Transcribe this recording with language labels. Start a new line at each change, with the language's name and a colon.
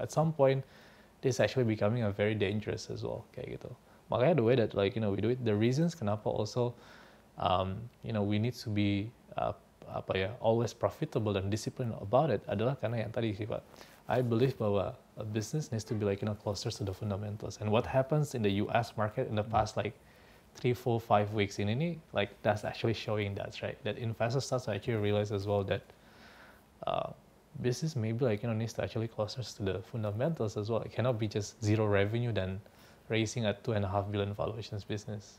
English: At some point this is actually becoming a very dangerous as well
Indonesian: kayak gitu. Makanya
English: the way that like we do it, the reasons
Indonesian: kenapa
English: also we need to be always profitable
Indonesian: dan
English: disciplined about it
Indonesian: adalah karena yang tadi sih Pak.
English: I believe bahwa a business needs to be closer to the fundamentals. And what happens in the US market in the past 3, 4, 5 weeks ini that's actually showing that, right? That investors start to actually realize as well that business maybe needs to actually closer to the fundamentals as well. It cannot be just zero revenue dan raising a 2.5 billion valuations business.